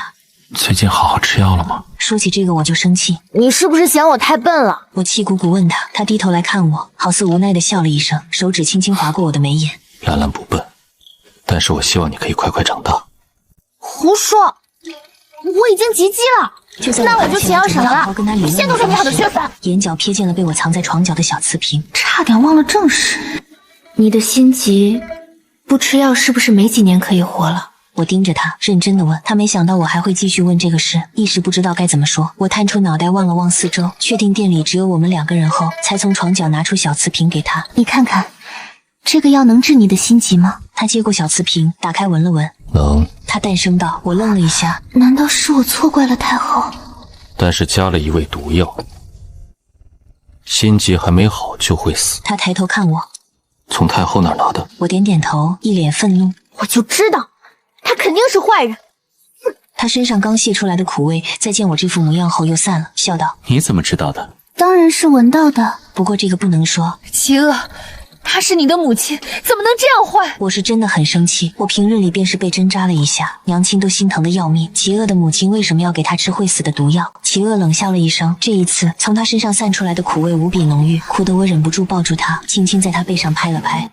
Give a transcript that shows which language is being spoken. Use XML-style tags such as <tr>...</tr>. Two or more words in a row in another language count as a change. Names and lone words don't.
<zh>最近好好吃藥了嗎？說起這個我就生氣。你是不是嫌我太笨了？我氣鼓鼓問他，他低頭來看我，好似無奈地笑了一聲，手指輕輕劃過我的眉眼。蘭蘭不笨，但是我希望你可以快快長大。胡說，我已經及笄了。那我就请要什麼了？先都是你好的學粉。眼角瞥見了被我藏在床角的小瓷瓶，差點忘了正事。你的心疾，不吃藥是不是沒幾年可以活了？我盯着他，認真的問他，沒想到我還會繼續問這個事，一時不知道該怎麼說。我探出腦袋望了望四周，確定店裡只有我們兩個人後，才從床角拿出小瓷瓶給他。你看看，這個藥能治你的心疾嗎？他接過小瓷瓶，打開聞了聞。能。他淡聲道。我愣了一下，難道是我錯怪了太後？但是加了一味毒藥，心疾還沒好就會死。他抬頭看我，從太後那兒拿的。我點點頭，一臉憤怒。我就知道他肯定是壞人。他身上剛洩出來的苦味，在見我這副模樣後又散了，笑道： 你怎麼知道的？當然是聞到的。不過這個不能說。齊惡，她是你的母親，怎麼能這樣壞？我是真的很生氣。我平日裡便是被針扎了一下，娘親都心疼得要命。齊惡的母親為什麼要給她吃會死的毒藥？齊惡冷笑了一聲，這一次從她身上散出來的苦味無比濃郁，苦得我忍不住抱住她，輕輕在她背上拍了拍。</zh>